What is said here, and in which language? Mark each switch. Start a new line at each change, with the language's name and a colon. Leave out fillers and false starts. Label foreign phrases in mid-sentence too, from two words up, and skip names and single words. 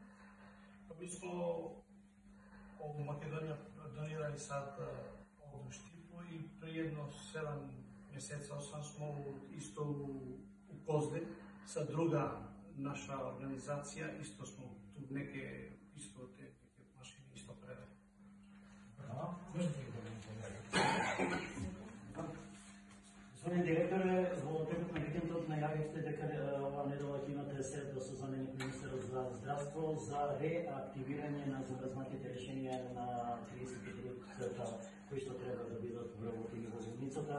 Bosnian: Pa mi smo u Makedonija donirali sad ovdje u Štipu i prije jedno 7 mjeseca, 8 smo isto u Kozde sa druga naša organizacija, isto smo tu neke isto te neke mašine isto predali.
Macedonian: Господин директоре, во текот на викендот најавивте дека оваа недела ќе имате средба со заменик министерот за здравство за реактивирање на замрзнатите решенија на 33-та кои што треба да бидат вработени во болницата.